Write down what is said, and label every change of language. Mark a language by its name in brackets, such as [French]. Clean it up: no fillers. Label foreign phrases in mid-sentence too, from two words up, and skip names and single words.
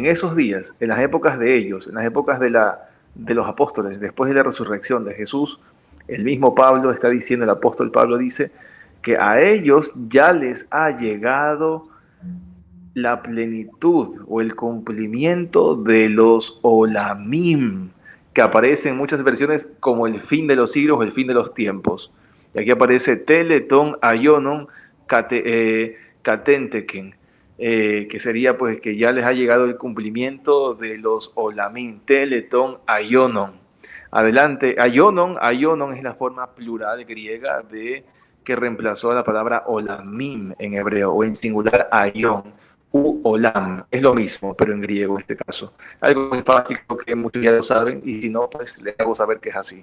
[Spanish] esos días, en las épocas de ellos, en las épocas de los apóstoles, después de la resurrección de Jesús, el mismo Pablo está diciendo, el apóstol Pablo dice que a ellos ya les ha llegado la plenitud o el cumplimiento de los olamim, que aparece en muchas versiones como el fin de los siglos o el fin de los tiempos. Y aquí aparece [Greek] τέλη τῶν αἰώνων κατήντηκεν, [Spanish] que sería pues que ya les ha llegado el cumplimiento de los olamim, [Greek] τέλη τῶν αἰώνων. [Spanish] Adelante, ayonon es la forma plural griega que reemplazó a la palabra olamim en hebreo, o en singular ayon u olam, es lo mismo, pero en griego en este caso. Algo muy básico que muchos ya lo saben, y si no, pues les hago saber que es así.